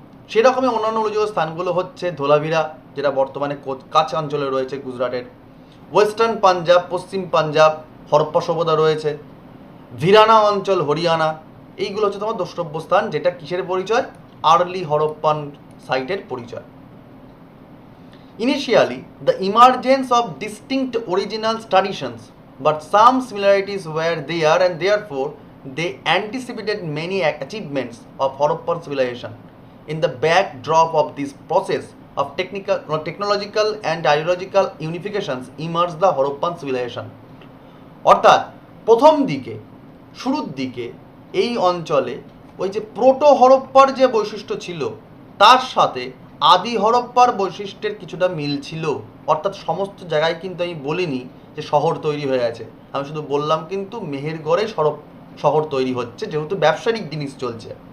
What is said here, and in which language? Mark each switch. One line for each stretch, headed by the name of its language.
Bangla: সেরকমই অন্যান্য উল্লেখযোগ্য স্থানগুলো হচ্ছে ধোলাভিরা, যেটা বর্তমানে কাছ অঞ্চলে রয়েছে গুজরাটের। ওয়েস্টার্ন পাঞ্জাব, পশ্চিম পাঞ্জাব হরপ্পা সভ্যতা রয়েছে। ভিরানা অঞ্চল হরিয়ানা, এইগুলো হচ্ছে তোমার দ্রষ্টব্য স্থান, যেটা কিসের পরিচয়? আর্লি হরপ্পান সাইটের পরিচয়।
English: Initially, the emergence of distinct original traditions, but some similarities were there and therefore they anticipated many achievements of Harappan civilization. In the backdrop of this process of technological and ideological unifications emerged the Harappan civilization.
Bangla: অর্থাৎ প্রথম দিকে, শুরুর দিকে এই অঞ্চলে ওই যে proto হরপ্পার যে বৈশিষ্ট্য ছিল তার সাথে আদি হরপ্পার বৈশিষ্ট্যের কিছুটা মিল ছিল। অর্থাৎ সমস্ত জায়গায় কিন্তু আমি বলিনি যে শহর তৈরি হয়ে আছে, আমি শুধু বললাম কিন্তু মেহেরগড়ে শহর তৈরি হচ্ছে, যেহেতু ব্যবসায়িক জিনিস চলছে।